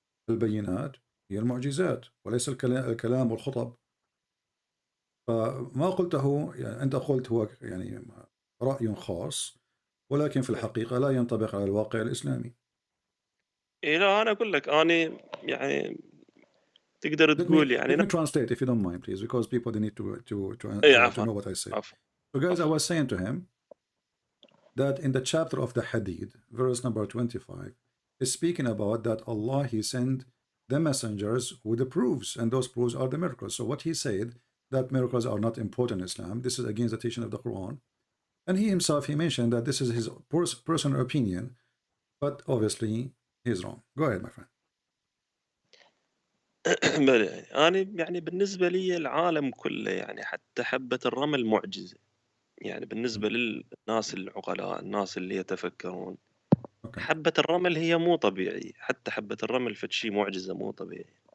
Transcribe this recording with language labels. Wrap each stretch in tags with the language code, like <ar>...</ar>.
<ar>البينات هي المعجزات وليس الكلام والخطب. فما قلته يعني أنت قلت هو يعني رأي خاص، ولكن في الحقيقة لا ينطبق على الواقع الإسلامي. إيه لا أنا أقول لك أنا يعني تقدر تقول يعني.</ar> <en>Let me translate if you don't mind, please, because people they need to know what I say. So guys, I was saying to him that in the chapter of the Hadid, verse number 25, is speaking about that Allah he sent the messengers with the proofs, and those proofs are the miracles. So what he said, that miracles are not important in Islam, this is against the teaching of the Quran. And he himself, he mentioned that this is his personal opinion, but obviously he's wrong. Go ahead, my friend.</en> <ar>أنا يعني بالنسبة لي العالم كله يعني حتى حبة الرمل معجزة، يعني بالنسبة للناس العقلاء، الناس اللي يتفكرون. حبة الرمل هي مو طبيعي، حتى حبة الرمل فد شيء معجزة مو طبيعي.</ar>